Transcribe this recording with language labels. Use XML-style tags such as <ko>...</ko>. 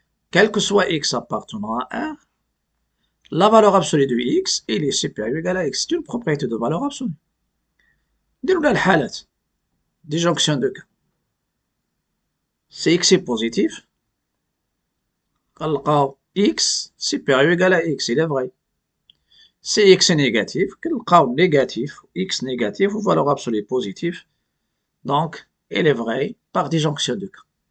<fr>Quel que soit x appartenant à R, la valeur absolue de x elle est supérieure ou égale à x. C'est une propriété de valeur absolue.</fr> <ar>نديرو لها الحالات دي جونكسيون دو كا.</ar> <fr>Si x est positif,</fr> <ar>غنلقاو</ar> <fr>x supérieur ou égal à x, il est vrai. Si x est négatif,</fr> <ar>كنلقاو</ar> <fr>négatif, x négatif ou valeur absolue positive, donc il est vrai par disjonction de cas.</fr>